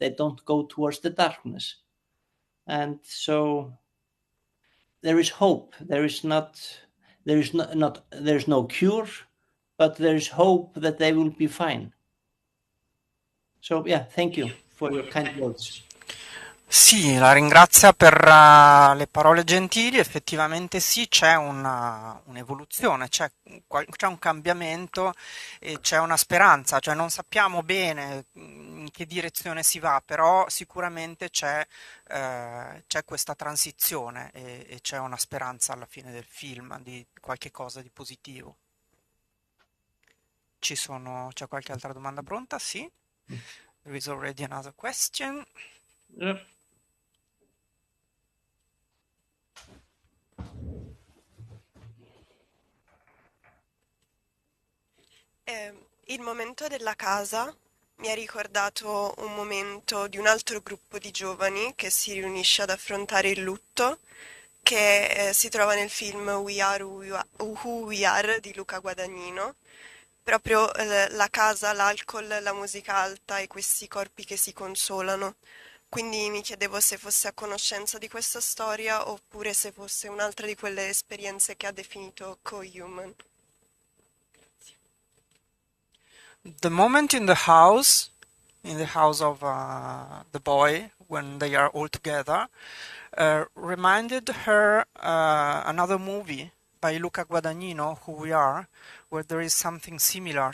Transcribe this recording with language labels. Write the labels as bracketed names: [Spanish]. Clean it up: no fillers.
[English] They don't go towards the darkness. And so there is hope. There is no cure, but there is hope that they will be fine. So yeah, thank you for your kind words. [Italian] Sì, la ringrazio per le parole gentili. Effettivamente sì, c'è un'evoluzione, c'è un cambiamento e c'è una speranza, cioè non sappiamo bene in che direzione si va, però sicuramente c'è questa transizione e c'è una speranza alla fine del film di qualche cosa di positivo. C'è qualche altra domanda pronta? Sì. [English] There is already another question. Yep. [Italian] Il momento della casa mi ha ricordato un momento di un altro gruppo di giovani che si riunisce ad affrontare il lutto, che si trova nel film We Are Who We Are di Luca Guadagnino. Proprio la casa, l'alcol, la musica alta e questi corpi che si consolano. Quindi mi chiedevo se fosse a conoscenza di questa storia oppure se fosse un'altra di quelle esperienze che ha definito co-human. [English] The moment in the house of the boy when they are all together reminded her another movie by Luca Guadagnino, Who We Are, where there is something similar.